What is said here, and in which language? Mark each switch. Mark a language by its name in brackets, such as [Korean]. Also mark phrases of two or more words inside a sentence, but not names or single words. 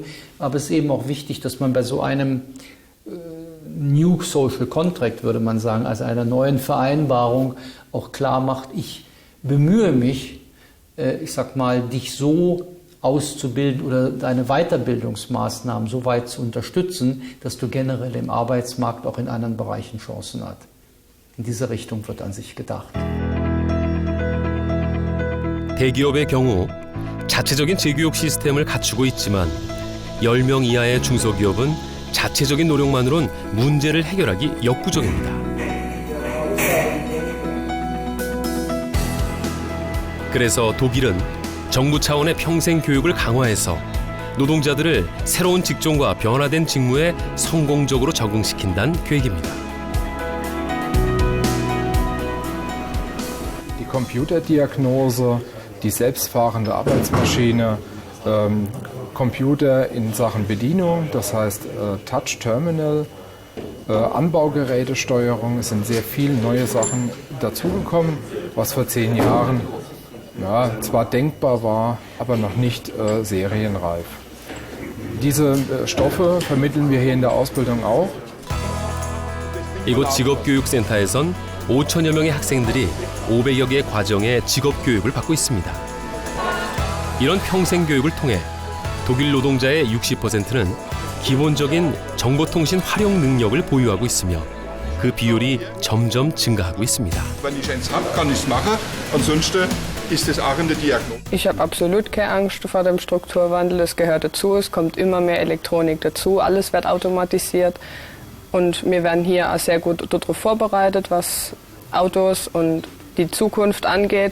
[German] Aber es ist eben auch wichtig, dass man bei so einem [English] New Social Contract, [German] würde man sagen, also einer neuen Vereinbarung auch klar macht, ich bemühe mich, ich sag mal, dich so auszubilden oder deine Weiterbildungsmaßnahmen so weit zu unterstützen, dass du generell im Arbeitsmarkt auch in anderen Bereichen Chancen hast. In diese Richtung wird an sich gedacht. [Korean] 대기업의 경우 자체적인 재교육 시스템을 갖추고 있지만 10명 이하의 중소기업은 자체적인 노력만으론 문제를 해결하기 역부족입니다. 그래서 독일은 정부 차원의 평생 교육을 강화해서 노동자들을 새로운 직종과 변화된 직무에 성공적으로 적응시킨다는 계획입니다. [German] Die Computerdiagnose, die selbstfahrende Arbeitsmaschine, Computer in Sachen Bedienung, das heißt Touch Terminal, Anbaugerätesteuerung, es sind sehr viele neue Sachen dazugekommen, was vor 10 Jahren zwar denkbar war, aber noch nicht serienreif. Diese Stoffe vermitteln wir hier in der Ausbildung auch. [Korean] 이곳 직업교육센터에선 5천여 명의 학생들이 500여 개 과정의 직업교육을 받고 있습니다. 이런 평생교육을 통해 독일 노동자의 60%는 기본적인 정보통신 활용 능력을 보유하고 있으며 그 비율이 점점 증가하고 있습니다. [German] Ich habe absolut keine Angst vor dem Strukturwandel. Es gehört dazu, es kommt immer mehr Elektronik dazu, alles wird automatisiert und wir werden hier auch sehr gut darauf vorbereitet, was Autos und die Zukunft angeht.